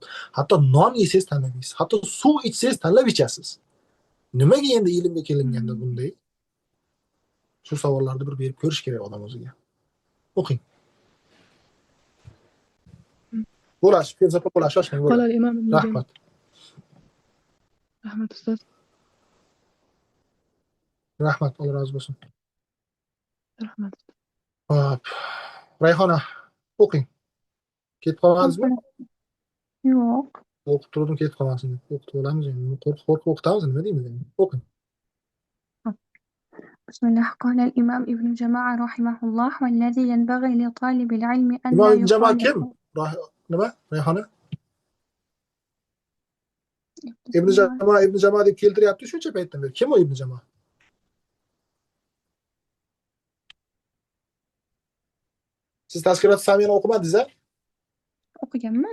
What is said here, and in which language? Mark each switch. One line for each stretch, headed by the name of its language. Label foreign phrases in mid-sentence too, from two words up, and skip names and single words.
Uzbek: Hatto non yesangiz tanlab yeysiz. Hatto suv ichsangiz tanlab ichasiz. Nimaga endi ilmga kelinganda bunday? Shu savollarni bir berib ko'rish kerak odam o'ziga. O'qing. Bo'lash, felsafa bo'lash, shoshmang.
Arabic: قال الإمام ابن
Uzbek: Rahmat.
Arabic: رحمة أستاذ.
Uzbek: Rahmat, Alloh rozi bo'lsin.
Arabic: رحمة.
Uzbek: Hop. Rayhona, o'qing. Ketib qolmadingizmi? Yo'q. O'qib turdim, ketib qolmasin deb. O'qitib olamiz endi. Qo'rqib o'qitamiz, nima deymiz endi? O'qing.
Arabic: بسم الله. قال الإمام ابن جماعة رحمه الله: والذي ينبغي لطالب العلم أن
Uzbek: Imom
Arabic: لا
Uzbek: ibn Jamoa
Arabic: يخالف
Uzbek: kim? Nima? Rayhona? Ibn Jamoa deb keltiryapti shuncha paytdan beri. Kim o Ibn Jamoa? Siz Tazkirat Samiyani o'qimadingiz-a? o'qiganman.